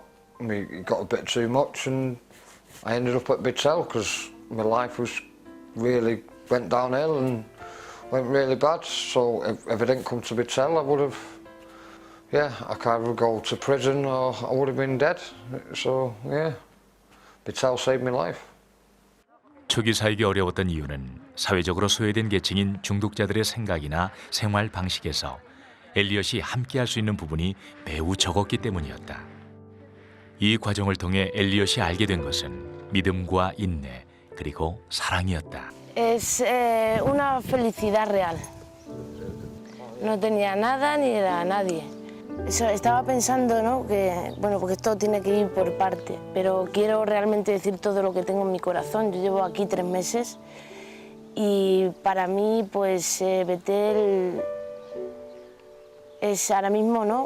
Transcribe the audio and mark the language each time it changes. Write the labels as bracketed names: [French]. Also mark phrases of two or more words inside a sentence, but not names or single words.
[English] It got a bit too much, and I ended up at Battelle because my life really went downhill and went really bad. So if I didn't come to Battelle, I would have, I could either go to prison or I would have been dead. So Battelle saved my life. [Korean] 초기 사역이 어려웠던 이유는 사회적으로 소외된 계층인 중독자들의 생각이나 생활 방식에서 엘리엇이 함께할 수 있는 부분이 매우 적었기 때문이었다. 이 과정을 통해 엘리엇이 알게 된 것은 믿음과 인내 그리고 사랑이었다. [Spanish] Es una felicidad real. No tenía nada ni era nadie. Estaba pensando, ¿no? Que bueno, porque todo tiene que ir por parte, pero quiero realmente decir todo lo que tengo en mi corazón. Yo llevo aquí 3 meses y para mí, pues Betel es ahora mismo, ¿no?